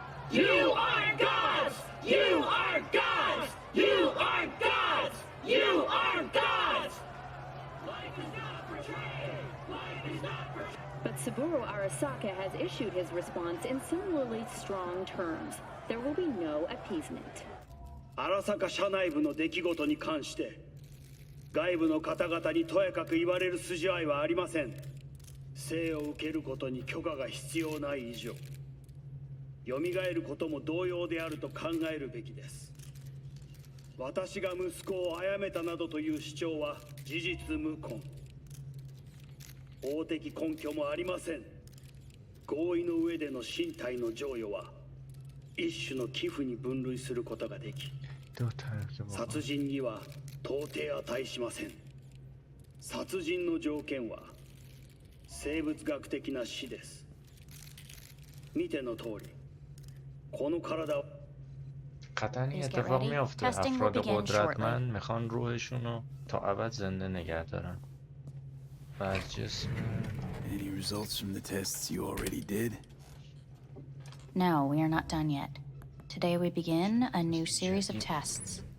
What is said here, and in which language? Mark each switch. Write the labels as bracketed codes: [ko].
[en] You are gods! You are gods! You are gods! You are gods! Life is not portrayed! Life is not portrayed! But Saburo Arasaka has issued his response in similarly strong terms. There will be no appeasement. [ja] 荒坂社内部の出来事に関して外部の方々にとやかく言われる筋合いはありません。生を受けることに許可が必要ない以上、蘇ることも同様であると考えるべきです。私が息子を殺めたなどという主張は事実無根。法的根拠もありません。合意の上での身体の贈与は一種の寄付に分類することができ、殺人には到底値しません。殺人の条件は生物学的な死です。見ての通り、この体を [fa] قطعا اتفاق میافته. افراد قدرتمند میخوان روحشون رو تا ابد زنده نگه دارن. و جسم [en] Any results from the tests you already did? No, we are not done yet. Today we begin a new series of tests.